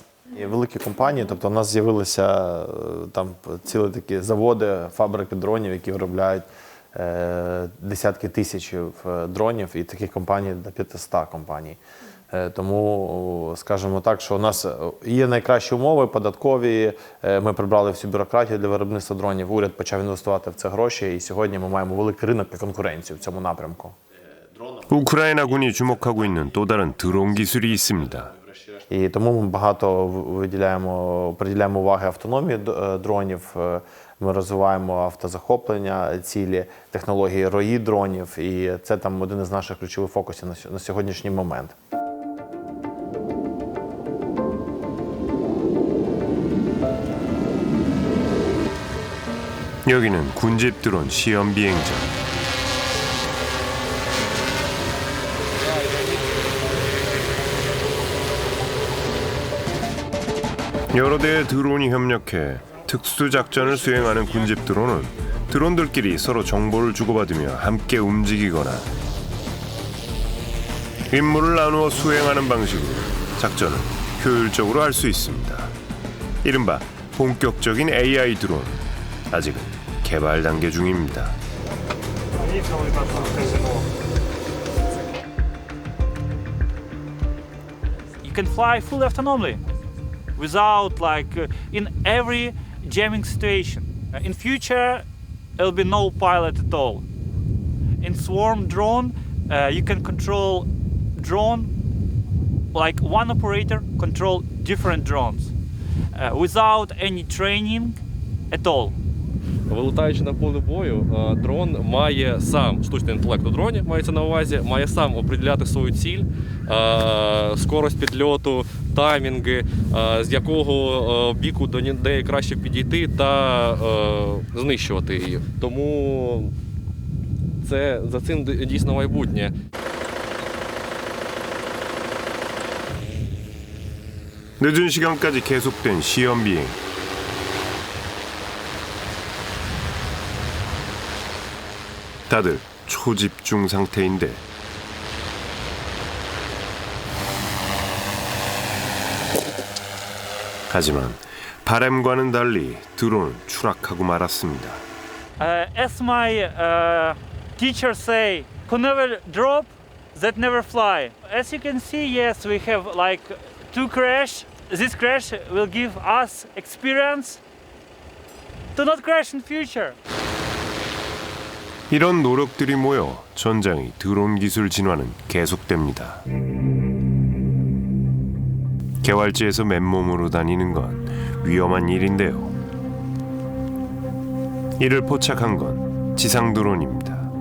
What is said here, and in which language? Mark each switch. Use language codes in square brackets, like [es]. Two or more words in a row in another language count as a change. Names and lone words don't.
[uk] Великі компанії, тобто у нас з'явилися там цілі такі заводи, фабрики дронів, які виробляють десятки тисяч дронів, і таких компаній до 500 компаній. Тому, скажімо так, що у нас є найкращі умови податкові, ми прибрали всю бюрократію для виробництва дронів, уряд почав інвестувати в це гроші, і сьогодні ми маємо великий ринок та конкуренцію в цьому напрямку. [ko] 우크라이나군이 주목하고 있는 또 다른 드론 기술이 있습니다. [uk] І тому ми багато приділяємо уваги автономії дронів. Ми розвиваємо автозахоплення цілі, технології рої дронів, і це там один із наших ключових фокусів на сьогоднішній момент. [ko] 여기는 군집 드론 시험 비행장. 여러 대의 드론이 협력해 특수작전을 수행하는 군집 드론은 드론들끼리 서로 정보를 주고받으며 함께 움직이거나 임무를 나누어 수행하는 방식으로 작전을 효율적으로 할 수 있습니다. 이른바 본격적인 AI 드론, 아직은 개발 단계 중입니다. [en] You can fly fully autonomously without in every jamming situation. In future, there'll be no pilot at all. In swarm drone, you can control drone like one operator control different drones without any training at all. [uk] Вилітаючи на поле бою, дрон має сам, штучний інтелект у дроні мається на увазі, має сам определяти свою ціль, скорость підльоту, таймінги, з якого біку до неї краще підійти та знищувати її. Тому за цим дійсно майбутнє. [ko] 늦은 시간까지 계속된 시험 비행. 다들 초집중 상태인데 하지만 바람과는 달리 드론은 추락하고 말았습니다. [en] As my teacher say, who never drop, that never fly. As you can see, yes, we have two crash. This crash will give us experience to not crash in future. [ko] 이런 노력들이 모여 전장의 드론 기술 진화는 계속됩니다. 개활지에서 맨몸으로 다니는 건 위험한 일인데요. 이를 포착한 건 지상 드론입니다.